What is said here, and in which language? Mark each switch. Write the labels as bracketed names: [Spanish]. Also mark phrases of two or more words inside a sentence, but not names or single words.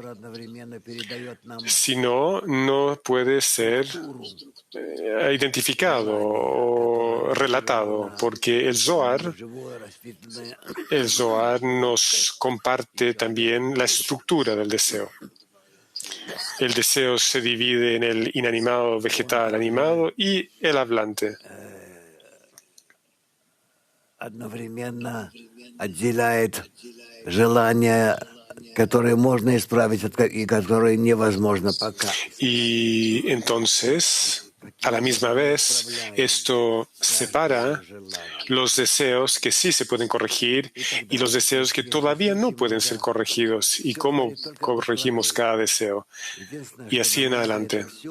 [Spanish] Si no, no puede ser identificado o relatado, porque el Zohar nos comparte también la estructura del deseo. El deseo se divide en el inanimado, vegetal, animado y el hablante. [Russian] Одновременно отделяет желания, которые можно исправить и которые невозможно пока. [Spanish] Y entonces, a la misma vez, esto separa los deseos que sí se pueden corregir y los deseos que todavía no pueden ser corregidos, y cómo corregimos cada deseo. Y así en adelante.